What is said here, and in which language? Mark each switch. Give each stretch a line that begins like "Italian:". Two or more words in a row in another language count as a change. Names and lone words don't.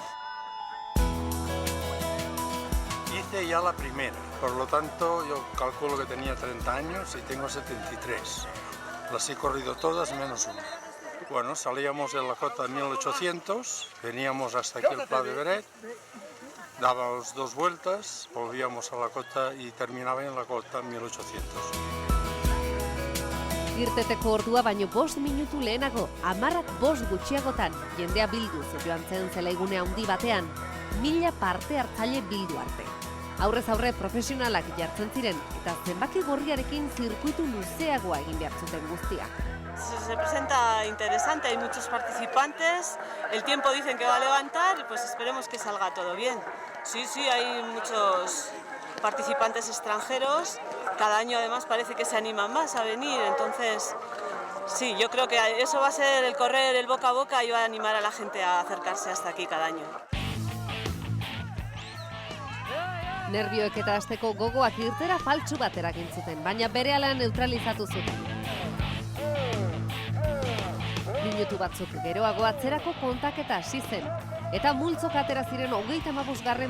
Spanish: Hice ya la primera, por lo tanto yo calculo que tenía 30 años y tengo 73. Las he corrido todas menos una. Bueno, salíamos de la cota 1800, veníamos hasta aquí el Pla de Beret, dábamos 2 vueltas, volvíamos a la cota y terminaba en la cota 1800.
Basque: Irteteko ordua baino 5 minutu lehenago, 10:05 gutxiagotan, jendea bilduz joan zen zelaigune handi batean, 1000 parte hartzaile bildu arte. Aurrez aurre profesionalak jartzen ziren eta zenbaki gorriarekin zirkuitu luzeagoa egin behar zuten guztiak.
Spanish: Se presenta interesante, hay muchos participantes, el tiempo dicen que va a levantar, pues esperemos que salga todo bien. Sí, hay muchos participantes extranjeros, cada año además parece que se animan más a venir, entonces sí, yo creo que eso va a ser el correr el boca a boca y va a animar a la gente a acercarse hasta aquí cada año.
Basque: Nerbioek eta hasteko gogoak irtera faltsu bat eragin zuten, baina berehala neutralizatu zuten. Minutu batzuk geroago atzerako kontaketa hasi zen, eta multzok atera ziren 35.